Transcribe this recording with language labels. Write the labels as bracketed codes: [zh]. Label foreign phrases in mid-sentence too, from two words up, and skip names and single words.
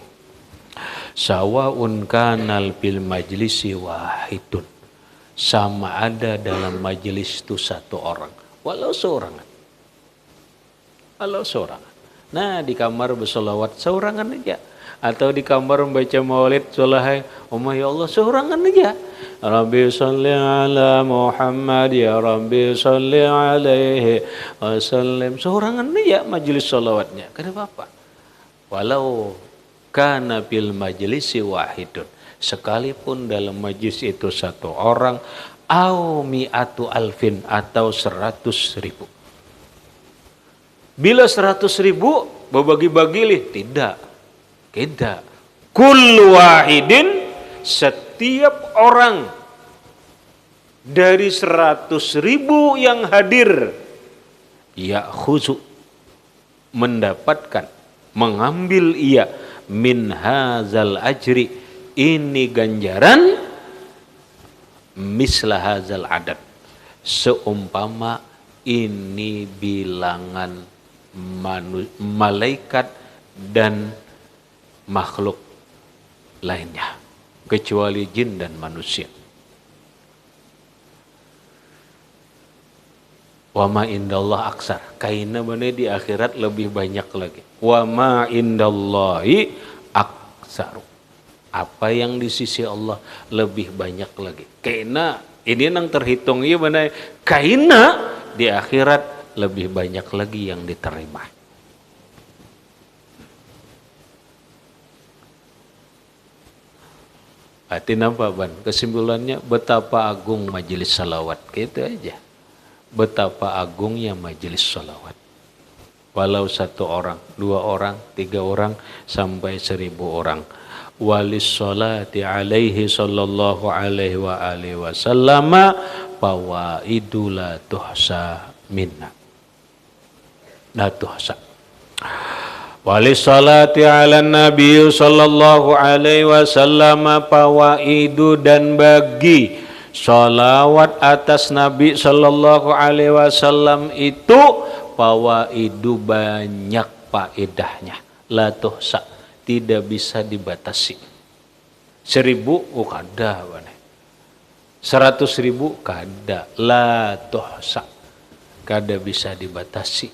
[ar] سواء كان بالمجلس واحد. [id] Sama ada dalam majelis itu satu orang. [bjn] Walau seorangan. Walau seorangan. Nah di kamar bersolawat seorangan aja. Atau di kamar membaca maulid solahai. [ar] يا الله [bjn] seorangan aja. [ar] رب صل على محمد يا رب صل عليه وسلم. [bjn] Seorangan aja majelis solawatnya. [id] Kenapa apa? [ar] ولو كان بالمجلس واحد, [id] sekalipun dalam majlis itu satu orang, [ar] أو مائة ألف [id] atau 100.000. Bila 100.000 berbagi-bagi lih, tidak. [ar] كل واحد, [id] setiap orang dari 100.000 yang hadir, ya'khuzu, mendapatkan, mengambil ia [ar] من هذا الأجر, [id] ini ganjaran, [ar] مثل هذا العدد, [id] seumpama ini bilangan malaikat dan makhluk lainnya kecuali jin dan manusia. [ar] وما عند الله أكثر, [bjn] kaina mana di akhirat lebih banyak lagi. [ar] وما عند الله أكثر, [id] apa yang di sisi Allah lebih banyak lagi. [bjn] Kaina ini nang terhitung iya mana, kaina di akhirat lebih banyak lagi yang diterima. [id] Berarti nampak ban, kesimpulannya betapa agung majelis salawat, gitu aja. Betapa agungnya majelis salawat. Walau satu orang, 2 orang, 3 orang, sampai 1000 orang. [ar] وللصلاة عليه صلى الله عليه وآله وسلم فوائد لا تحصى منها. لا تحصى وللصلاة على النبي صلى الله عليه وسلم فوائد, [id] dan bagi salawat atas Nabi [ar] صلى الله عليه وسلم [id] itu fawaidu, banyak faedahnya, [ar] لا تحصى, [id] tidak bisa dibatasi. [bjn] 1000 kada, 100.000 kada, [ar] لا تحصى, [bjn] kada bisa dibatasi.